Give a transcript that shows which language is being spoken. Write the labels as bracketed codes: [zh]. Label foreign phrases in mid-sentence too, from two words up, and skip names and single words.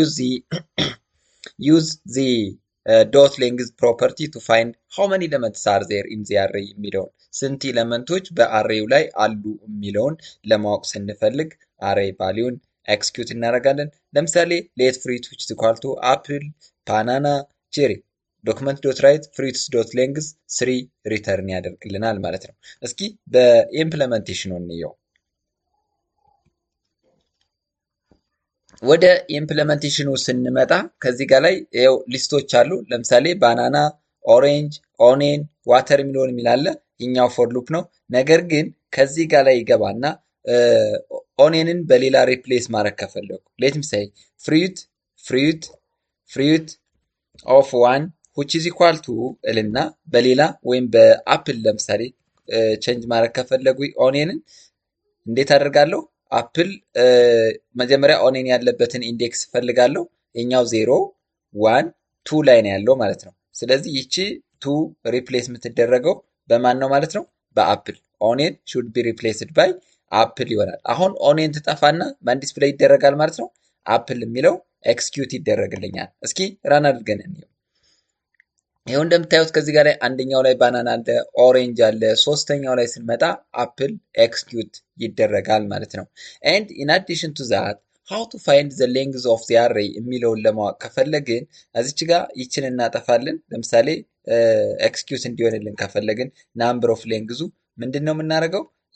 [en] Use the dot length property to find how many elements are there in the array [am] የሚለውን ስንት ኤለመንቶች በአሬው ላይ አሉ የሚለውን ለማወቅ ስንፈልግ አሬ ቫሊዩን ኤክስኪዩት እናደርጋለን። ለምሳሌ [en] let fruit which is equal to apple, banana, cherry document dot write fruits dot length [am] 3 ሪተርን ያደርግልናል ማለት ነው። እስኪ በኢምፕለመንቴሽኑ እንየው። ወደ ኢምፕለመንቴሽኑ ስንመጣ ከዚህ ጋር ላይ ይኸው ሊስቶች አሉ። ለምሳሌ [en] banana, orange, onion, water melon [am] የሚላለ ይኛው [en] for loop [am] ነው። ነገር ግን ከዚህ ጋር ላይ ይገባና ኦኔንን በሌላ ሪፕሌስ ማድረግ ከፈለጉ [en] let me say fruit of one which is equal to [am] እልና በሌላ ወይም በአፕል ለምሳሌ ቼንጅ ማድረግ ከፈለጉ ኦኔንን እንዴት አደርጋለሁ? አፕል መጀመሪያ ኦኔን ያለበትን ኢንዴክስ ፈልጋለሁ። የኛው 0 1 2 ላይ ነው ያለው ማለት ነው። ስለዚህ ይቺ 2 ሪፕሌስ የምትደረገው በማን ነው ማለት ነው? በአፕል። [en] onion should be replaced by apple [am] ይሆናል። አሁን ኦኔን ትጠፋና ማን ዲስፕሌይ ይደረጋል ማለት ነው? አፕል የሚለው ኤክስኪዩት ይደረግልኛል። እስኪ ራን አድርገን እንየው። ይሄው እንደምታዩት ከዚህ ጋር ላይ አንደኛው ላይ ባናና አለ፣ ኦሬንጅ አለ፣ ሶስተኛው ላይ ስንመጣ አፕል ኤክስኪዩት ይደረጋል ማለት ነው። [en] and in addition to that how to find the length of the array [am] የሚለውን ለማወቅ ከፈለግን እዚች ጋር ይችን እናጠፋለን። ለምሳሌ ኤክስኪዩት እንዲሆንልን ከፈለግን [en] number of [am] ሌንግዙ ምንድን ነው የምናደርገው?